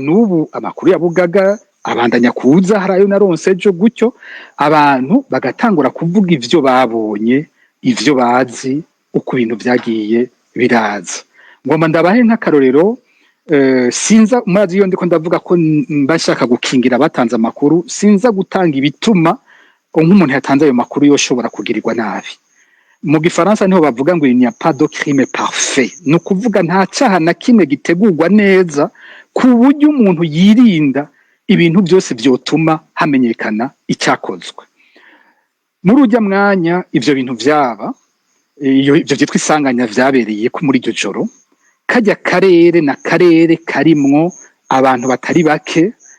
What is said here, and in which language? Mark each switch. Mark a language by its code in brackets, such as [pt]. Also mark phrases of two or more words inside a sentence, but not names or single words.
[rn] N'ubu amakuru ya Bugaga abandanya kuza, harayo naronse ejo gutyo, abantu bagatangura kuvuga ivyo babonye, ivyo bazi, uko ibintu vyagiye biraza. Ngomba ndabahe nk'akarorero, sinza murazi iyo ndiko ndavuga ko mbashaka gukingira abatanze amakuru, sinza gutanga ibituma nk'umuntu yatanze ayo makuru yoshobora kugirirwa nabi. Mu Gifaransa niho bavuga ngo [fr] il n'y a pas de crime parfait, [rn] no kuvuga nta cyaha na kimwe gitegurwa neza ku buryo umuntu yirinda ibintu byose byotuma hamenyekana icyakozwe. muri ujya mwanya ivyo bintu vyaba ivyo vyitwa isanganya vyabereye ko muri iryo joro kajya karere na karere karimwo abantu batari bake